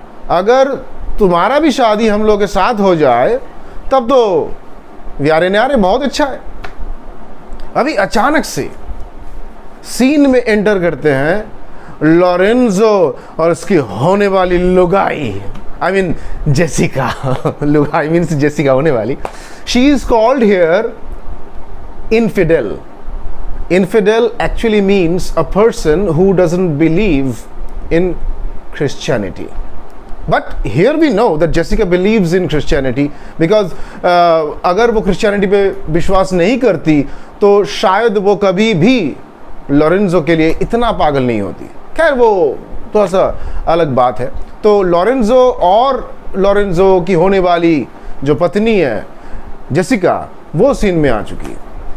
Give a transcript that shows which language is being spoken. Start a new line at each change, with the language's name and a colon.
Hindi: अगर तुम्हारा भी शादी हम लोग के साथ हो जाए तब तो व्यारे न्यारे बहुत अच्छा है. अभी अचानक से सीन में एंटर करते हैं लॉरेंजो और उसकी होने वाली लुगाई,
English: I mean
Hindi: Jessica. लुगाई मीन्स जेसिका होने वाली.
English: She is called here infidel. Infidel actually means a person who doesn't believe in Christianity. But here we know that Jessica believes in Christianity because
Hindi: अगर वो Christianity पे विश्वास नहीं करती तो शायद वो कभी भी लॉरेंजो के लिए इतना पागल नहीं होती. खैर वो थोड़ा सा अलग बात है. तो लॉरेंजो और लॉरेंजो की होने वाली जो पत्नी है जेसिका, वो सीन में आ चुकी है.